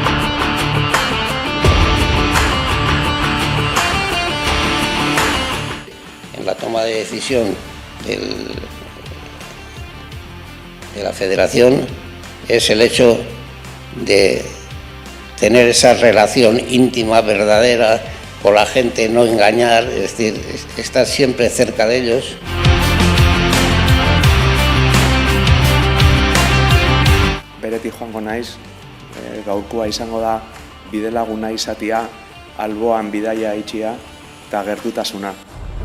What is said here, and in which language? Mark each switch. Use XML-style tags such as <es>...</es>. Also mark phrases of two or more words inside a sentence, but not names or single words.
<es>En la toma de decisión de la federación es el hecho de tener esa relación íntima, verdadera, con la gente, no engañar, es decir, estar siempre cerca de ellos.</es> <eu>Beretik joango naiz, gaurkoa izango da bidelaguna izatea, alboan bidaia itxia eta gertutasuna.</eu>